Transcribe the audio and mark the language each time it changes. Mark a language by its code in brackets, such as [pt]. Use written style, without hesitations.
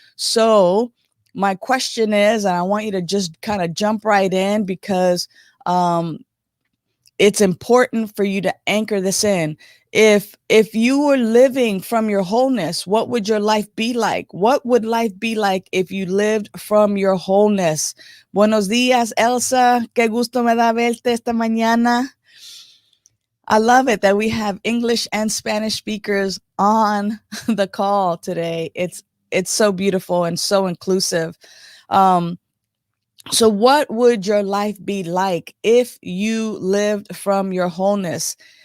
[en] So my question is, and I want you to just kind of jump right in, because it's important for you to anchor this in. If you were living from your wholeness, what would your life be like? What would life be like if you lived from your wholeness? [es] Buenos días, Elsa. Qué gusto me da verte esta mañana. [en] I love it that we have English and Spanish speakers on the call today. It's so beautiful and so inclusive. So what would your life be like if you lived from your wholeness?